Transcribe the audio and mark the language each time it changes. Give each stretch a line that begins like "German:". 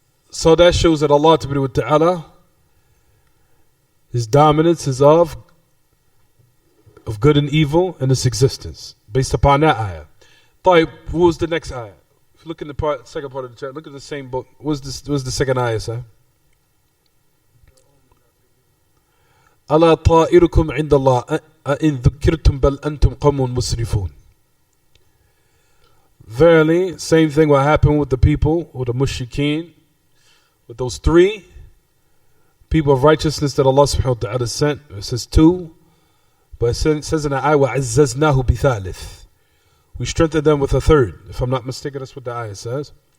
English: So that shows that Allah wa ta'ala, His dominance is of good and evil and its existence. Based upon that ayah. طيب. What was the next ayah? If you look in the second part of the chapter, look at the same book. What was the second ayah say?
Arabic: ألا طائركم عند الله أئن ذكرتم بل أنتم قوم مسرفون.
English: Verily, same thing will happen with the people, with the mushrikeen, with those three people of righteousness that Allah subhanahu wa ta'ala sent. It says two, but it says in the ayah,
Arabic: وَعَزَّزْنَاهُ بِثَالِث.
English: We strengthened them with a third. If I'm not mistaken, that's what the ayah says.